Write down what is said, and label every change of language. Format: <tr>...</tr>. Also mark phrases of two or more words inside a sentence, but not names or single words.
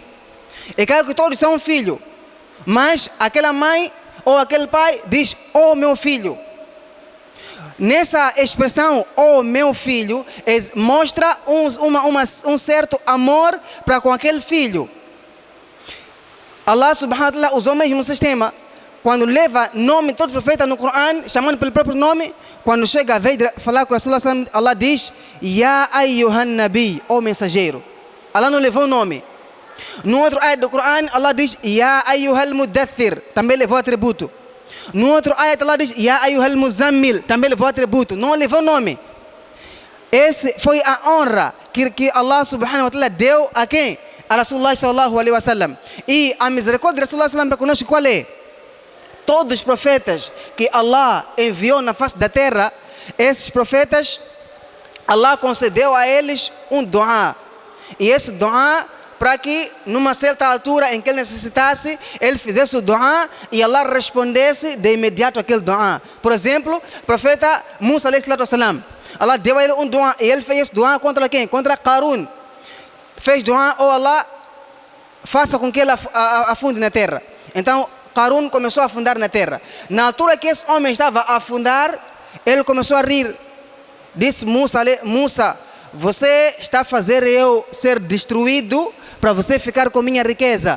<pt>É claro que todos são filho, mas aquela mãe ou aquele pai diz: oh meu filho. Nessa expressão, oh meu filho, mostra um certo amor para com aquele filho. Allah</pt> <ar>سبحانه وتعالى</ar> <pt>usou o mesmo sistema. Quando leva nome todo profeta no Coran, chamando pelo próprio nome, quando chega a vez de falar com Rasulullah, Allah diz:</pt> <ar>يا أيها النبي,</ar> <pt>oh mensageiro. Allah não levou o nome. No outro ayat do Coran, Allah diz:</pt> <ar>يا أيها المدثر,</ar> <pt>também levou atributo. No outro ayat, Allah diz:</pt> <ar>يا أيها المزمل,</ar> <pt>também levou atributo. Não levou nome. Essa foi a honra que Allah</pt> <ar>سبحانه وتعالى</ar> <pt>deu a quem? A Rasulullah</pt> <ar>صلى الله عليه وسلم.</ar> <pt>E a misericórdia de</pt> <ar>رسول الله صلى الله</ar> <pt>para conosco qual é? Todos os profetas que Allah enviou na face da terra, esses profetas, Allah concedeu a eles um dua. E esse dua para que numa certa altura em que ele necessitasse, ele fizesse o dua e Allah respondesse de imediato aquele dua. Por exemplo, o profeta Musa</pt> <ar>عليه الصلاة والسلام,</ar> <pt>Allah deu a ele um dua e ele fez dua contra quem? Contra Qarun. Fez dua, oh Allah, faça com que ele afunde na terra. Então Qarun começou a afundar na terra. Na altura que esse homem estava a afundar, ele começou a rir. Disse Musa, você está a fazer eu ser destruído para você ficar com minha riqueza.</pt>